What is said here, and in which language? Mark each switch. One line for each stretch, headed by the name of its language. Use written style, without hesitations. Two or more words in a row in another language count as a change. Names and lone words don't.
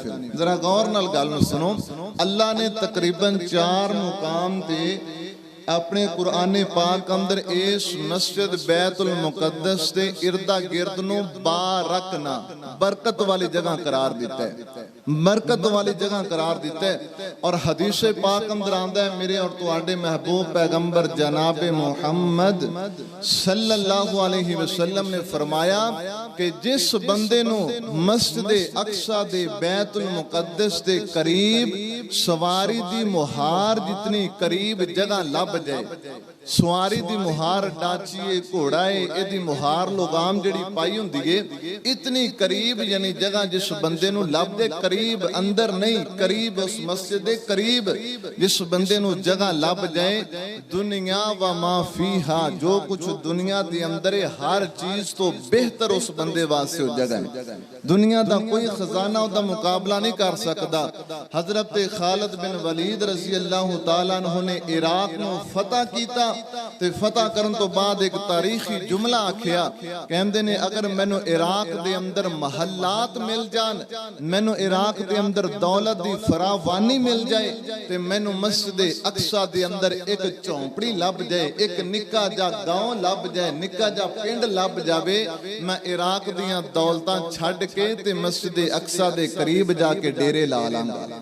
Punjabi: ਫਿਰ ਜ਼ਰਾ ਗ਼ੌਰ ਨਾਲ ਗੱਲ ਨੂੰ ਸੁਣੋ, ਅੱਲਾਹ ਨੇ ਤਕਰੀਬਨ 4 ਮੁਕਾਮ ਤੇ ਆਪਣੇ ਕੁਰਾਨ ਪਾਕ ਅੰਦਰ ਇਸ ਮਸਜਿਦ ਬੈਤੁਲ ਮੁਕ਼ੱਦਸ ਕੇ ਇਰਦਾ ਗਿਰਦ ਨੂੰ ਬਾਰਕਨਾ, ਬਰਕਤ ਵਾਲੀ ਜਗ੍ਹਾ ਕਰਾਰ ਦਿੱਤਾ ਹੈ, ਬਰਕਤ ਵਾਲੀ ਜਗ੍ਹਾ ਕਰਾਰ ਦਿੱਤਾ ਹੈ। ਔਰ ਹਦੀਸ ਪਾਕ ਅੰਦਰ ਆਂਦਾ ਹੈ, ਮੇਰੇ ਔਰ ਤੁਹਾਡੇ ਮਹਿਬੂਬ ਪੈਗ਼ੰਬਰ ਜਨਾਬ ਮੁਹੰਮਦ
Arabic: صلى الله عليه وسلم
Punjabi: ਨੇ ਫ਼ਰਮਾਇਆ ਕਿ ਜਿਸ ਬੰਦੇ ਨੂੰ ਮਸਜਿਦ ਅਕ਼ਸਾ ਦੇ ਬੈਤੁਲ ਮੁਕ਼ੱਦਸ ਕੇ ਕਰੀਬ ਸਵਾਰੀ ਦੀ ਮੁਹਾਰ ਜਿਤਨੀ ਕਰੀਬ ਜਗ੍ਹਾ ਲੱਭ ਜਾਏ, ਸਵਾਰੀ ਦੀ ਮੁਹਾਰ ਡਾਚੀਏ ਘੋੜਾ ਹੈ, ਇਹਦੀ ਮੁਹਾਰ ਲਗਾਮ ਜਿਹੜੀ ਪਾਈ ਹੁੰਦੀ ਹੈ, ਇਤਨੀ ਕਰੀਬ ਯਾਨੀ ਜਗ੍ਹਾ ਜਿਸ ਬੰਦੇ ਨੂੰ ਲੱਭ ਜਾਏ, ਕਰੀਬ ਅੰਦਰ ਨਹੀਂ, ਕਰੀਬ ਉਸ ਮਸਜਿਦ ਦੇ ਕਰੀਬ ਜਿਸ ਬੰਦੇ ਨੂੰ ਜਗ੍ਹਾ ਲੱਭ ਜਾਏ,
Arabic: الدنيا وما فيها,
Punjabi: ਜੋ ਕੁਝ ਦੁਨੀਆ ਦੇ ਅੰਦਰ ਹੈ ਹਰ ਚੀਜ਼ ਤੋਂ ਬਿਹਤਰ ਉਸ ਬੰਦੇ ਵਾਸਤੇ ਵੋ ਜਗ੍ਹਾ ਹੈ। ਦੁਨੀਆ ਦਾ ਕੋਈ ਖ਼ਜ਼ਾਨਾ ਉਹਦਾ ਮੁਕਾਬਲਾ ਨਹੀਂ ਕਰ ਸਕਦਾ। ਹਜ਼ਰਤ ਖ਼ਾਲਿਦ ਬਿਨ ਵਲੀਦ
Arabic: رضي الله تعالى عنه
Punjabi: ਨੇ ਇਰਾਕ ਨੂੰ ਫ਼ਤਹ ਕੀਤਾ, ਤੇ ਫ਼ਤਹ ਕਰਨ ਤੋਂ ਬਾਅਦ ਏਕ ਤਾਰੀਖ਼ੀ ਜੁਮਲਾ ਆਖਿਆ, ਕਹਿੰਦੇ ਨੇ ਅਗਰ ਮੈਨੂੰ ਇਰਾਕ ਦੇ ਅੰਦਰ ਮਹੱਲਾਤ ਮਿਲ ਜਾਣ, ਮੈਨੂੰ ਇਰਾਕ ਦੇ ਅੰਦਰ ਦੌਲਤ ਦੀ ਫ਼ਰਾਵਾਨੀ ਮਿਲ ਜਾਏ, ਤੇ ਮੈਨੂੰ ਮਸਜਿਦ ਅਕ਼ਸਾ ਦੇ ਅੰਦਰ ਏਕ ਝੋਂਪੜੀ ਲੱਭ ਜਾਏ, ਏਕ ਨਿੱਕਾ ਜਾ ਗਾਂਵ ਲੱਭ ਜਾਏ, ਨਿੱਕਾ ਜਾ ਪਿੰਡ ਲੱਭ ਜਾਵੇ, ਮੈਂ ਇਰਾਕ ਦੀਆਂ ਦੌਲਤਾਂ ਛੱਡ ਕੇ ਤੇ ਮਸਜਿਦ ਅਕ਼ਸਾ ਦੇ ਕਰੀਬ ਜਾ ਕੇ ਡੇਰੇ ਲਾ ਲਾਂਗਾ।